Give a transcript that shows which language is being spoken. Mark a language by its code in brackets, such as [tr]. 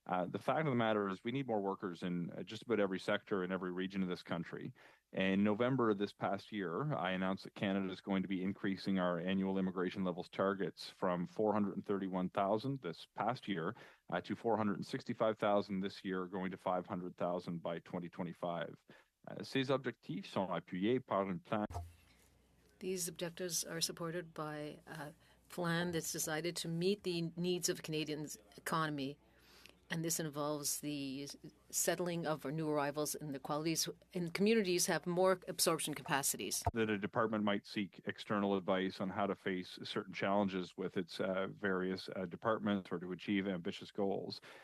[en] The fact of the matter is we need more workers in just about every sector in every region of this country. In November of this past year, I announced that Canada is going to be increasing our annual immigration levels targets from 431,000 this past year to 465,000 this year, going to 500,000 by 2025. [fr] Ces objectifs sont appuyés par un plan. [en] These objectives are supported by a plan that's decided to meet the needs of Canadians' economy, and this involves the settling of our new arrivals and the qualities in communities have more absorption capacities. That a department might seek external advice on how to face certain challenges with its various departments or to achieve ambitious goals.